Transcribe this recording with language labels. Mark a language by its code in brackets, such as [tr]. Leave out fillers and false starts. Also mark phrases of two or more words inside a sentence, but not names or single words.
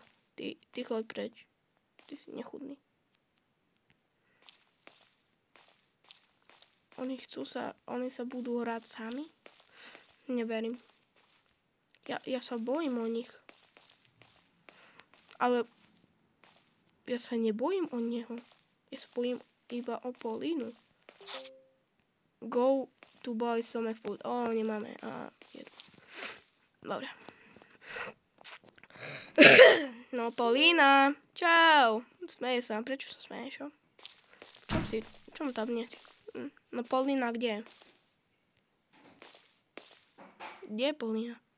[sk] Ty choď preč. Ty si nechudný. Oni sa budú hrať sami? Neverím. Ja sa bojím o nich. Ale ja sa nebojím o neho. Ja sa bojím iba o Paulínu. [en] Go to buy some food. [sk] Nemáme. Dobre. No, Paulína. Čau. Smeje sa. Prečo sa smeješ? V čom tam nie si? No, Paulína, kde je? Kde je Paulína?